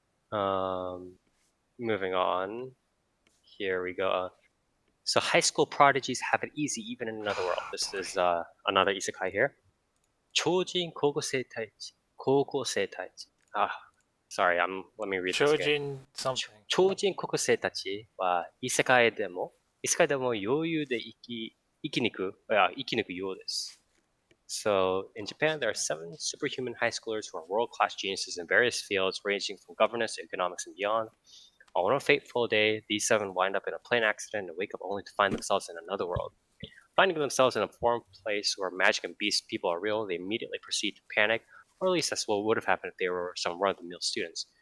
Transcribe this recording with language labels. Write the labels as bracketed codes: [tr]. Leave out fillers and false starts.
[en] Moving on. Here we go. So high school prodigies have it easy even in another world. This is another isekai here. [ja] Chojin Kogosei Taichi. Kogosei Taichi. [en] Sorry, let me read this again. Chojin something. [ja] 超人国生たちは異世界でも余裕で生き抜くようです。 [en] So in Japan, there are 7 superhuman high schoolers who are world-class geniuses in various fields ranging from governance, economics, and beyond. On one fateful day, these 7 wind up in a plane accident and wake up only to find themselves in another world. Finding themselves in a foreign place where magic and beast people are real, they immediately proceed to panic, or at least that's what would have happened if they were some run-of-the-mill students.